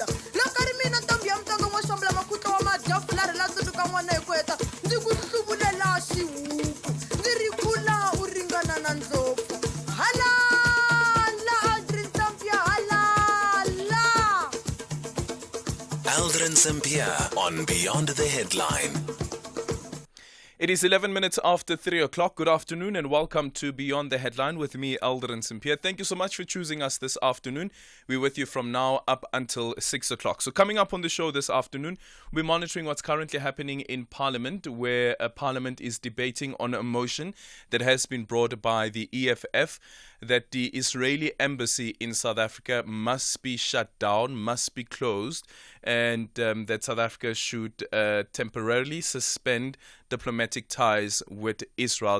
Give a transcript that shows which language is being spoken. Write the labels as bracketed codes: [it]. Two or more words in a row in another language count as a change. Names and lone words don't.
[ts] Loko ri mina ntombi ya mutonga n'wa xambula makhutla wa madyafulari la tsundzuka n'wana hi ku heta ndzi ku hluvulela xihuku ndzi ri kula u ringana na ndlopfu. Halala Aldrin Sampear halala. [en] Aldrin Sampear on Beyond the Headline. It is 11 minutes after 3 o'clock. Good afternoon and welcome to Beyond the Headline with me, Aldrin Sampear. Thank you so much for choosing us this afternoon. We're with you from now up until 6 o'clock. So coming up on the show this afternoon, we're monitoring what's currently happening in Parliament, where Parliament is debating on a motion that has been brought by the EFF that the Israeli embassy in South Africa must be shut down, must be closed, and that South Africa should temporarily suspend diplomatic ties with Israel.